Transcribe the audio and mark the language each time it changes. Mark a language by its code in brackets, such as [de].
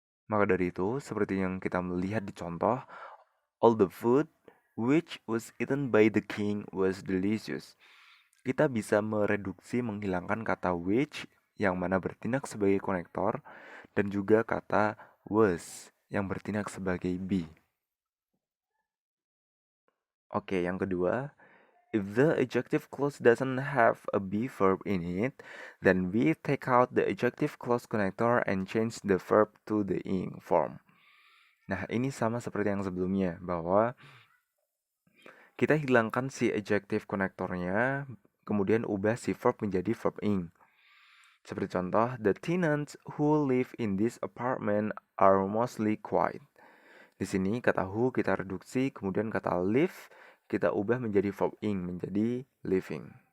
[en] Maka dari itu, seperti yang kita melihat di contoh, all the food which was eaten by the king was delicious. [id] Kita bisa mereduksi menghilangkan kata which yang mana bertindak sebagai konektor dan juga kata was yang bertindak sebagai be. [en] Oke, yang kedua, if the adjective clause doesn't have a be verb in it, then we take out the adjective clause connector and change the verb to the ing form. [id] Nah, ini sama seperti yang sebelumnya, bahwa kita hilangkan si adjective connectornya, kemudian ubah si verb menjadi verb ing. [en] Seperti contoh, the tenants who live in this apartment are mostly quiet. [id] Di sini kata who kita reduksi, kemudian kata live kita ubah menjadi verb ing, menjadi living.